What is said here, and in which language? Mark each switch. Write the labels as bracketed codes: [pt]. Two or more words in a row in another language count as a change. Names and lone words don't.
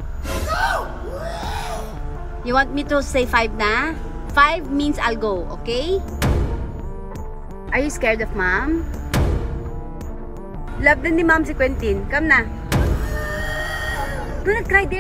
[en] You want me to say 5 na? 5 means I'll go, okay? Are you scared of mom? [tl] Love din ni mom si Quentin. [en] Come na. Do not cry there.